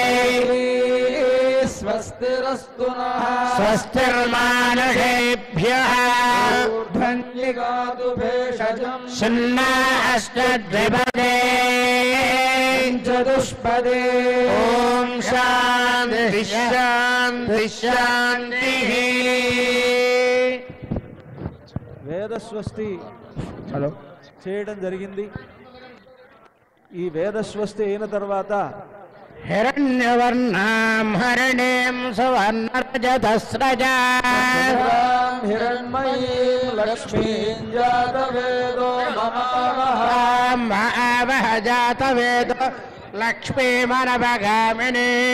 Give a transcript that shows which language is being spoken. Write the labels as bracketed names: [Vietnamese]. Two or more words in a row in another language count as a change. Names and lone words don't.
[Sanskrit] स्वस्तिरस्तु नः स्वस्तिर्मानुषेभ्यः ऊर्ध्वन्यगातु भेषजम् शन्ना अष्टद्विपदे चतुष्पदे ॐ शान्ति शान्ति शान्तिः [Telugu] వేదస్వస్తి చేయడం జరిగింది. ఈ వేదస్వస్తి అయిన తర్వాత [Sanskrit] हिरण्यवर्णां हरिणीं सुवर्णरजतस्रजां हिरण्मयीं लक्ष्मीं जातवेदो महावह जातवेदो लक्ष्मीमनवगामिनी